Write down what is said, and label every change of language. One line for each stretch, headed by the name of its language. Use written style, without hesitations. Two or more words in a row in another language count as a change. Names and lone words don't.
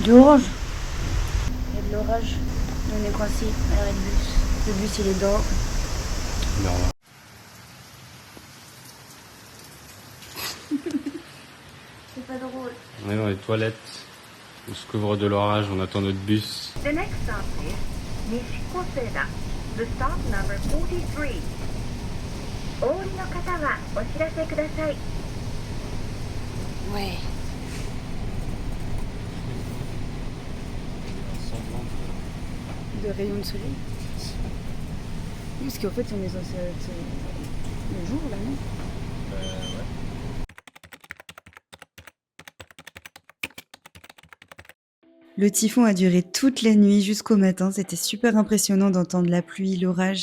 French: Du orange. Il y a de l'orage. On est coincé à l'arrêt de bus. Le bus, il est dehors. Non. C'est pas drôle. On est dans les toilettes. On se couvre de l'orage, on attend notre bus.
English: The next stop is Nishikoseda, the stop number 43.
Japanese: お降りの方はお知らせください。
French: Ouais. De rayons de soleil. Oui, parce qu'en fait, on est censé être le jour là, non? Ouais. Le typhon a duré toute la nuit jusqu'au matin, c'était super impressionnant d'entendre la pluie, l'orage.